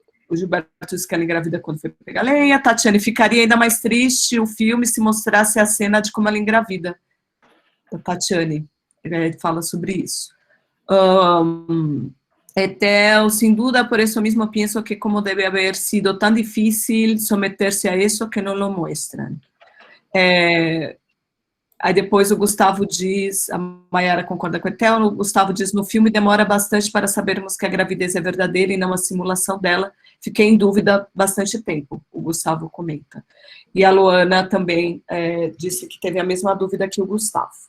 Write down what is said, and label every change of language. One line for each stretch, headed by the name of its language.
Portuguese: O Gilberto disse que ela engravida quando foi pegar lenha. Tatiane, ficaria ainda mais triste o filme se mostrasse a cena de como ela engravida. A Tatiane fala sobre isso.
Spanish: Etel, sin duda, por eso mismo pienso que como debe haber sido tan difícil someterse a eso que no lo muestran.
Portuguese: Aí depois o Gustavo diz, a Mayara concorda com o Etel, o Gustavo diz, no filme demora bastante para sabermos que a gravidez é verdadeira e não a simulação dela. Fiquei em dúvida bastante tempo, o Gustavo comenta. E a Luana também disse que teve a mesma dúvida que o Gustavo.